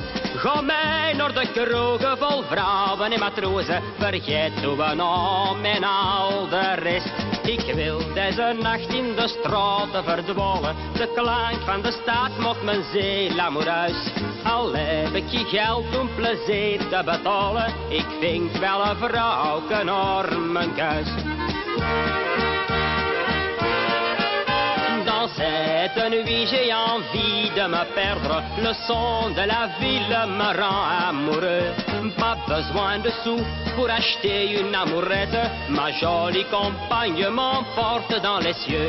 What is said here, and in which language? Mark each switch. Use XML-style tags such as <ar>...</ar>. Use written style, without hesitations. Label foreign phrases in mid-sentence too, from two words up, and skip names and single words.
<nl>Ga mij naar de kroegen vol vrouwen en matrozen, vergeet uw naam en al de rest. Ik wil deze nacht in de straten verdwalen, de klank van de stad moet mijn ziel amoureus. Al heb ik geen geld om plezier te betalen, ik vind wel een vrouwke naar mijn kuis.</nl> <fr>Dans cette nuit j'ai envie de me perdre. Le son de la ville me rend amoureux. Pas besoin de sous pour acheter une amourette. Ma jolie compagne m'emporte dans les cieux.</fr>